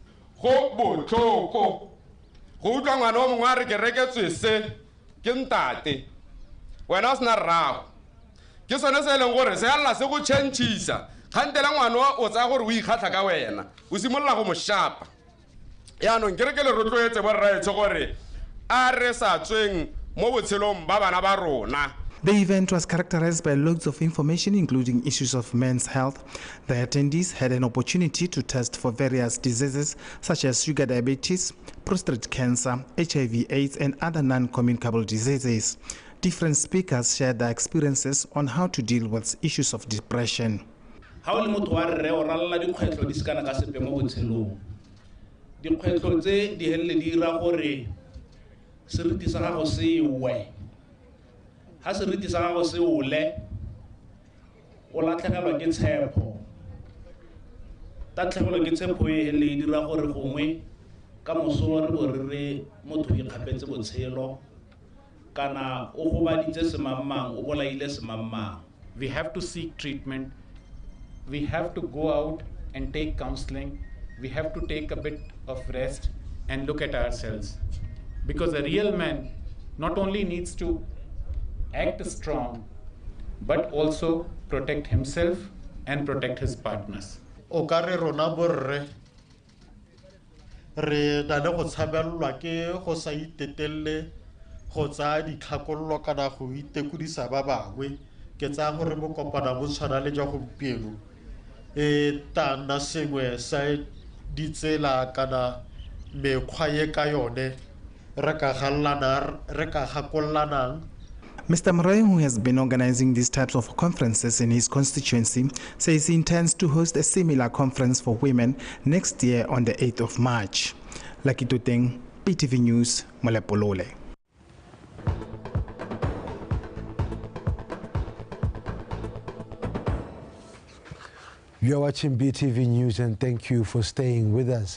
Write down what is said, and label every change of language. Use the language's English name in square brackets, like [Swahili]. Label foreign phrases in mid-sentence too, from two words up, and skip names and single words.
[Tswana] go botlhoko go utlwa ngwana o mongwe a re ke reketswe se ke ntate wena o sena rrago ke sone se e leng gore se alla se go tšhentšhisa kgantela ngwana o tsaya gore o ikgatlha ka wena o simolola go mo shapa yaanong ke re ke le rotloetse borraetsho gore a re sa tsweng mo botshelong ba bana ba rona. [English] The event was characterized by loads of information, including issues of men's health. The attendees had an opportunity to test for various diseases such as sugar diabetes, prostate cancer, HIV/AIDS, and other non-communicable diseases. Different speakers shared their experiences on how to deal with issues of depression. [Tswana] Ha o le motho wa rre o ralla dikgwetlho di sekana ka sepe mo botshelong. Dikgwetlho tse di helele di dira gore seriti sa gago se we. Ha seriti sa gago se ole o latlhegelwa ke tshepo tatlhegelwa ke tshepo e hele e dira gore gongwe ka moso re bo re motho o ikgapetse botshelo kana o gobaditse semammang o bolaile semammang. [English] We have to seek treatment, we have to go out and take counseling, we have to take a bit of rest and look at ourselves, because a real man not only needs to act strong, but also protect himself and protect his partners. [Tswana] O ka re rona borre re na le go tshabelelwa ke go sa itetelele go tsaya ditlhakololo kana go itekodisa ba bangwe ke tsaya gore mo kopana bo tshwana le jwa gompieno e tana sengwe sa ditsela kana mekgwa ye ka yone re ka gakollanang. [English] Mr. Moraeng, who has been organizing these types of conferences in his constituency, says he intends to host a similar conference for women next year on the 8th of March. Lucky Tuteng, BTV News, Molepolle. You are watching BTV News, and thank you for staying with us.